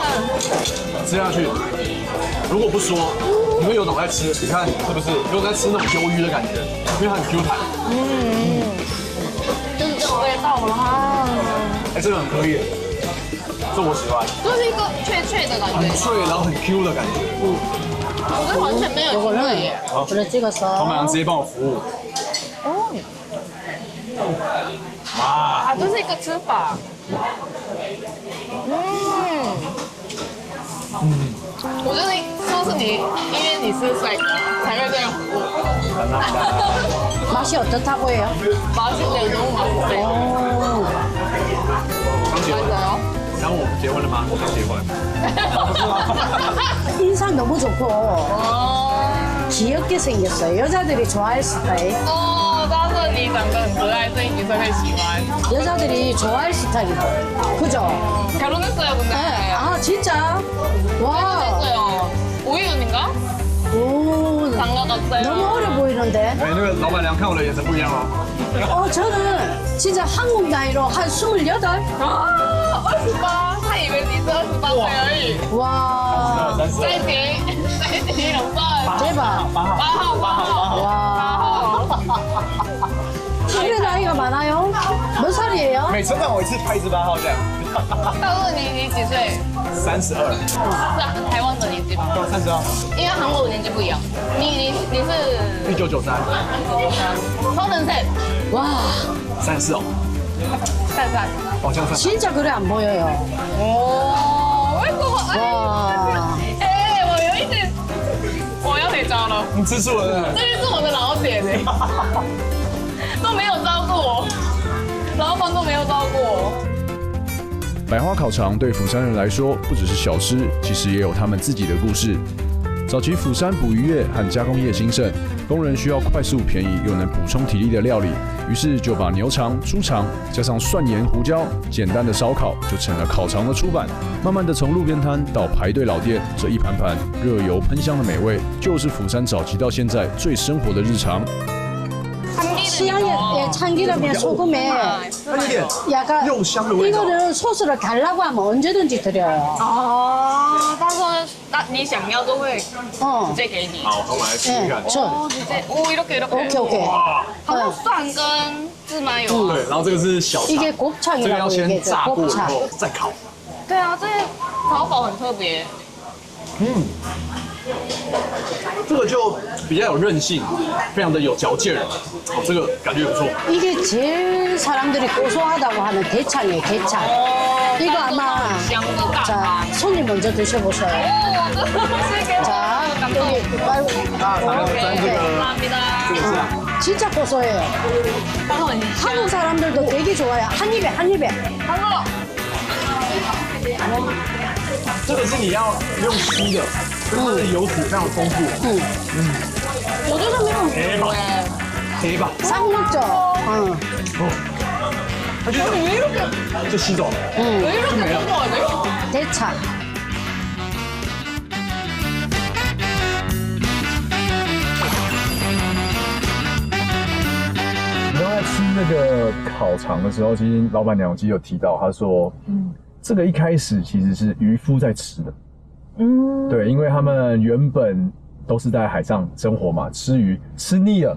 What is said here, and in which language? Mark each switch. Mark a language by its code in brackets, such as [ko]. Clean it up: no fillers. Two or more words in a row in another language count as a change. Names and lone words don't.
[zh] 吃下去，如果不说，你会有种在吃，你看是不是有种在吃那种鱿鱼的感觉？因为它很 Q 弹。就是这个味道啦。哎，这个很可以，这我喜欢，就是一个脆脆的感觉，很脆，然后很 Q 的感觉。我觉得完全没有腥味耶。 [ko] 그래 찍어서. [zh] 老板娘直接帮我服务。哦，哇，啊，这是一个吃法。我觉得是不是你，因为你是帅哥才会这样服务？ [ko] 맛이 어떻다고 해요? 맛있대요, 너무 맛있대요. [zh] 刚结婚， [ko] 맞아요. [zh] 然后我们结婚了吗？我刚结婚。 [ko] 인상 너무 좋고 귀엽게 생겼어요. 여자들이 좋아할 스타일. [zh] 但是你长得很可爱，所以女生会喜欢。 [ko] 여자들이 좋아할 스타일이고. 그죠? 결혼했어요, 근데. 네. 아 진짜? 와. 결혼했어요. 5일인가? 오. 장가 갔어요. 너무 어려 보이는데. [zh] 哎，那个老板娘看我的眼神不一样哦。 [ko] 저는 진짜 한국 나이로 한 28? 아, 28. [zh] 他以为你是28岁而已。 [ko] 와. [zh] 再提2份。 [ko] 대박. [zh] 8号。 [ko] 와. 그래 나이가 많아요? 몇 살이에요? [zh] 每次让我一次拍一支8号这样。告诉你几岁？ 32。是啊，台湾的年纪吧？对，32。因为韩国的年纪不一样。你是 1993。 33。 [ko] 와. [zh] 34哦。 33。好像33。 [ko] 진짜 그래 안 보여요. 오, [zh] 为什么？ [ko] 와. [zh] 哎，我有一点，你吃素了？这就是我的老点哎，都没有照顾我，老板都没有照顾我。百花烤肠对釜山人来说不只是小吃，其实也有他们自己的故事。早期釜山捕鱼业和加工业兴盛，工人需要快速、便宜又能补充体力的料理，于是就把牛肠、猪肠加上蒜盐、胡椒，简单的烧烤就成了烤肠的初版。慢慢的从路边摊到排队老店，这一盘盘热油喷香的美味，就是釜山早期到现在最生活的日常。 [ko] 참기름에 소금에 약간 이거를 소스를 달라고 하면 언제든지 드려요. 아, [zh] 他说你想要都会直接给你。好，我们来试试看。 [ko] 直接 이렇게 오케이. [zh] 好像蒜跟芝麻油。对，然后这个是小肠， [ko] 이게 [zh] 这个要 [ko] 곱창이라고 [zh] 先 [ko] 얘기해요. [zh] 炸过以 [ko] 곱창. [zh] 后再烤。对啊，这个烤法很特别。这个就比较有韧性，非常的有嚼劲儿，这个感觉不错。 [ko] 이게 제일 사람들이 고소하다고 하는 대창이에요, 대창. 이거 아마 자 손님 먼저 드셔보세요. 자 여기 말고 진짜 고소해요. 한국 사람들도 되게 좋아해요. 한 입에 한 입에. [zh] 这个是你要用吸的，它的油脂非常丰富。我就是没有煮哎。黑吧？ [ko] 싹 먹죠. [zh] 它就吸走了，就没了。 [ko] 대창. [zh] 你刚才吃那个烤肠的时候，其实老板娘其实有提到，她说，这个一开始其实是渔夫在吃的，对，因为他们原本都是在海上生活嘛，吃鱼吃腻了，